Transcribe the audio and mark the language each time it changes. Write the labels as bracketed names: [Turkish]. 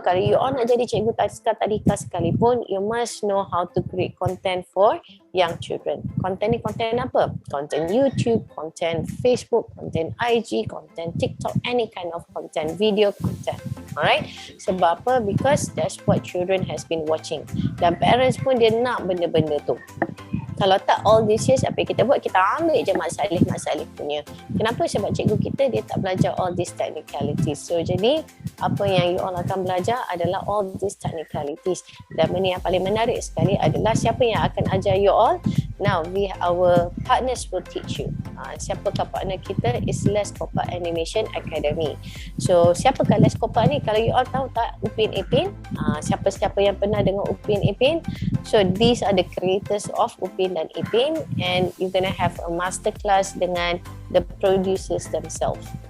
[Malay] Kalau [English] you all [Malay] nak jadi cikgu tadika sekalipun, [English] you must know how to create content for young children. Content ni content apa? Content YouTube, content Facebook, content IG, content TikTok, any kind of content, video content. Alright? [Malay] Sebab apa? [English] Because that's what children has been watching. [Malay] Dan parents pun dia nak benda-benda tu. Kalau tak [English] all these years, [Malay] apa yang kita buat? Kita ambil je Mak Salih punya. Kenapa? Sebab cikgu kita dia tak belajar [English] all these technicalities. [Malay] So jadi apa yang you all akan belajar adalah [English] all these technicalities. [Malay] Dan benda yang paling menarik sekali adalah siapa yang akan ajar [English] you all. Now our partners will teach you. [Malay] Siapakah partner kita? Is Les Kopak Animation Academy. So siapakah Les Kopak ni? Kalau you all tahu tak, Upin Ipin. Siapa-siapa yang pernah dengar Upin Ipin. [English] So these are the creators of Upin dan Ipin, and you're gonna have a master class [Malay] dengan [English] the producers themselves.